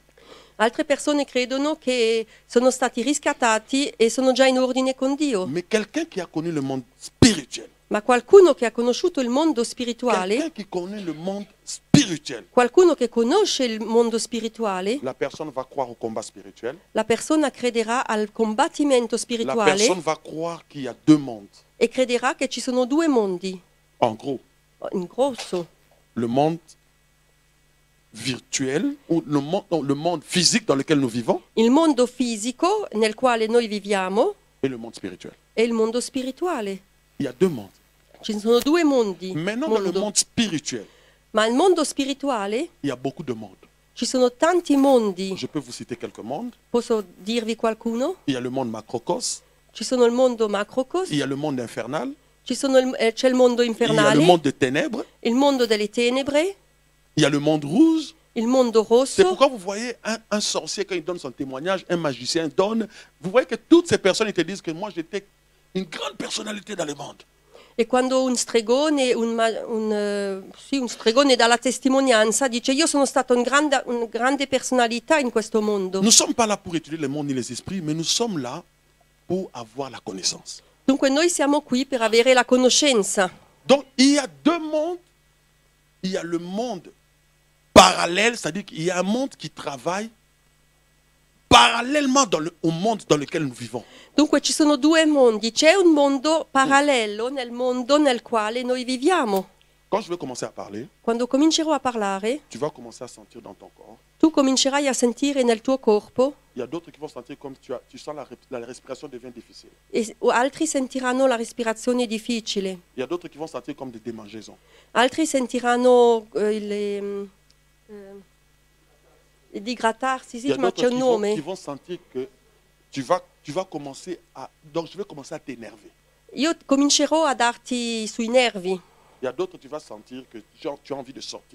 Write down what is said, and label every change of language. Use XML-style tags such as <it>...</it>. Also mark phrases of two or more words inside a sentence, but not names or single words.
<it>Altre persone credono che sono stati riscattati e sono già in ordine con Dio.</it> <fr>Mais quelqu'un qui a connu le monde spirituel,</fr> <it>Ma qualcuno che ha conosciuto il mondo spirituale,</it> <fr>quelqu'un qui connaît le monde spirituel,</fr> <it>qualcuno che conosce il mondo spirituale,</it> <fr>la personne va croire au combat spirituel.</fr> <it>la persona crederà al combattimento</it> <fr>La</fr> <it>spirituale</it> <fr>personne va croire qu'il y a deux mondes.</fr> <it>e crederà che ci sono due mondi,</it> <fr>En gros,</fr> <it>in grosso.</it> <fr>le monde virtuel ou le monde physique dans lequel nous vivons</fr> <it>Il mondo fisico nel quale noi viviamo</it> <fr>et le monde spirituel.</fr> <it>e il mondo spirituale.</it> <fr>Il y a deux mondes.</fr> <it>Ci sono due mondi.</it> <fr>Maintenant, dans le</fr> <it>mondo.</it> <fr>monde spirituel,</fr> <it>Ma il mondo spirituale</it> <fr>il y a beaucoup de mondes.</fr> <it>ci sono tanti mondi.</it> <fr>Je peux vous citer quelques mondes.</fr> <it>Posso dirvi qualcuno?</it> <fr>Il y a le monde macrocos,</fr> <it>Ci sono il mondo macrocos,</it> <fr>il y a le monde infernal,</fr> <it>c'è il mondo</it> <fr>il y a</fr> <it>infernale,</it> <fr>le monde des ténèbres,</fr> <it>il mondo delle tenebre,</it> <fr>il y a le monde rouge.</fr> <it>il mondo</it> <fr>C'est</fr> <it>rosso.</it> <fr>pourquoi vous voyez un sorcier, quand il donne son témoignage, un magicien donne, vous voyez que toutes ces personnes ils te disent que moi j'étais une grande personnalité dans le monde.</fr> <it>E quando un stregone, un stregone dà la testimonianza, dice io sono stato una grande personalità in questo mondo.</it> <fr>Nous ne sommes pas là pour étudier le monde ni les esprits, mais nous sommes là pour avoir la connaissance.</fr> <it>Dunque noi siamo qui per avere la conoscenza.</it> <fr>Donc il y a deux mondes. Il y a le monde parallèle, c'est-à-dire qu'il y a un monde qui travaille parallèlement au monde dans lequel nous vivons.</fr> <it>Dunque ci sono due mondi, c'è un mondo parallelo nel mondo nel quale noi viviamo.</it> <fr>Quand je vais commencer à parler,</fr> <it>Quando comincerò a parlare,</it> <fr>tu vas commencer à sentir dans ton corps.</fr> <it>tu comincerai a sentire nel tuo corpo</it> <fr>Il y a d'autres qui vont sentir comme tu sens la respiration devient difficile.</fr> <it>e altri sentiranno la respirazione difficile.</it> <fr>Il y a d'autres qui vont sentir comme des démangeaisons.</fr> <it>Altri sentiranno di grattarsi,</it> <fr>Il</fr> <it>sì,</it> <fr>y a</fr> <it>ma c'è</it> <fr>d'autres</fr> <it>un</it> <fr>qui</fr> <it>nome.</it> <fr>vont sentir que tu vas commencer à... Donc je vais commencer à t'énerver.</fr> <it>Io comincerò a darti sui nervi.</it> <fr>Il y a d'autres, tu vas sentir que genre, tu as envie de sortir.</fr>